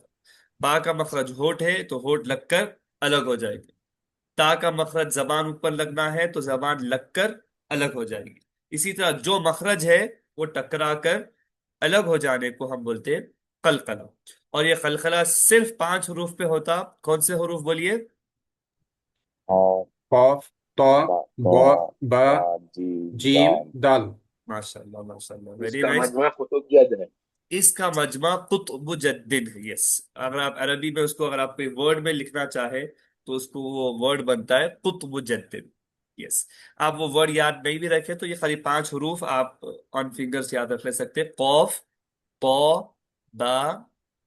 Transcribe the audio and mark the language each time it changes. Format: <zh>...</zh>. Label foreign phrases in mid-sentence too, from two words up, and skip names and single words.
<ur>با کا مخرج ہونٹ ہے تو ہونٹ لگ کر الگ ہو جائے گی، تا کا مخرج زبان اوپر لگنا ہے تو زبان لگ کر الگ ہو جائے گی۔ اسی طرح جو مخرج ہے وہ ٹکرا کر الگ ہو جانے کو ہم بولتے ہیں قلقلہ۔ اور یہ قلقلہ صرف پانچ حروف پہ ہوتا، کون سے حروف بولیے؟ اور قوف، طا، با، با، با، با، با، جیم، جیم، دال۔ دال۔ ماشاء اللہ ماشاء اللہ، اس ویری کا نائس۔ مجموعہ قطب جد ہے۔ اس کا مجمع قطب جدن ہے، یس۔ اگر آپ عربی میں اس کو، اگر آپ کوئی ورڈ میں لکھنا چاہے تو اس کو وہ ورڈ بنتا ہے قطب جدن، یس۔ آپ وہ ورڈ یاد نہیں بھی رکھے تو یہ خالی پانچ حروف آپ</ur> <en>on fingers</en> <ur>یاد رکھ لے سکتے، قوف، قو، با، جیم، دال۔</ur>